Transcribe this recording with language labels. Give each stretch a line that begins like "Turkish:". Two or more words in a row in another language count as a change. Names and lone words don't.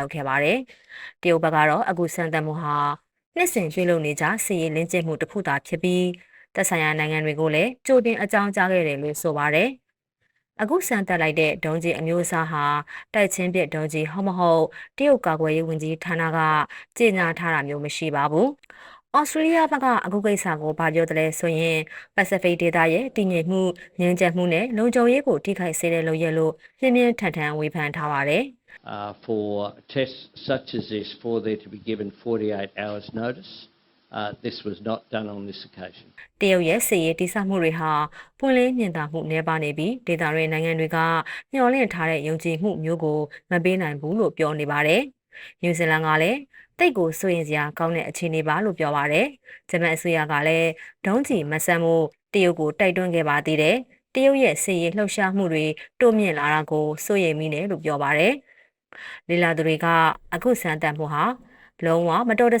Burmese: ရောက်ခဲ့ပါတယ်။တရုတ်ဘက်ကတော့အခုစမ်းသပ်မှုဟာနှစ်စဉ်ပြုလုပ်နေကြစစ်ရေးလင်းကျင့်မှုတစ်ခုသာဖြစ်ပြီးသက်ဆိုင်ရာနိုင်ငံတွေကိုလည်းကြိုတင်အကြောင်းကြားခဲ့တယ်လို့ဆိုပါတယ်။အခုစမ်းသပ်လိုက်တဲ့ဒုံးကျည်အမျိုးအစားဟာတိုက်ချင်းပစ်ဒုံးကျည်ဟုတ်မဟုတ်တရုတ်ကာကွယ်ရေးဝန်ကြီးဌာနကကြေညာထားတာမျိုးမရှိပါဘူး။ဩစတြေးလျဘက်ကအခုကိစ္စကိုဗာပြောတယ်ဆိုရင်ပစိဖိတ်ဒေသရဲ့တည်ငြိမ်မှုငြိမ်းချမ်းမှုနဲ့လုံခြုံရေးကိုထိခိုက်စေတဲ့လုပ်ရပ်လို့ပြင်းပြင်းထန်ထန်ဝေဖန်ထားပါတယ်
English: for tests such as this, for there to be given 48 hours notice. This was not done on this occasion.
Burmese: တရုတ်ရဲ့စစ်ရေးတိစမှုတွေဟာပွင့်လင်းမြင်သာမှုနှဲပါနေပြီးဒေသတွင်းနိုင်ငံတွေကမျှော်လင့်ထားတဲ့ယုံကြည်မှုမျိုးကိုမပေးနိုင်ဘူးလို့ပြောနေပါတယ်။နယူးဇီလန်ကလည်းတိတ်ကိုစိုးရင်စရာကောင်းတဲ့အခြေအနေပါလို့ပြောပါတယ်။ဂျပန်အစိုး ရကလည်းဒုံးကျည်မဆန်မှုတရုတ်ကိုတိုက်တွန်းခဲ့ပါသေးတယ်။တရုတ်ရဲ့စစ်ရေးလှုပ်ရှားမှုတွေတိုးမြင့်လာတာကိုစိုးရိမ်မိတယ်လို့ပြောပါတယ်။လေလာသူတွေကအခုစမ်းသပ်မှုဟာလုံးဝမတော်တ